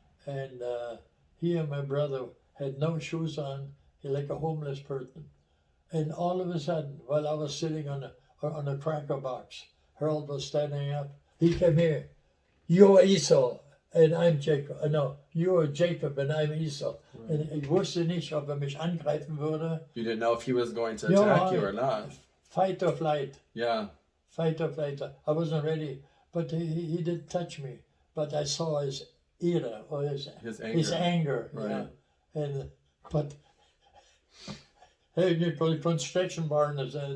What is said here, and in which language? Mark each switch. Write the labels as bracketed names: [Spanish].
[English] and he and my brother had no shoes on, like a homeless person. And all of a sudden, while I was sitting on a cracker box, Harold was standing up. He came here. You're Esau, and I'm Jacob. No, you're Jacob, and I'm Esau. Right. [German] Und ich wusste nicht, ob mich angreifen würde. [English] You didn't know if he was going to attack you or not. Fight or flight. Yeah. Fight or flight. I wasn't ready, but he didn't touch me. But I saw his ira, or his anger. Right. Yeah. And but hey, you call it construction barn is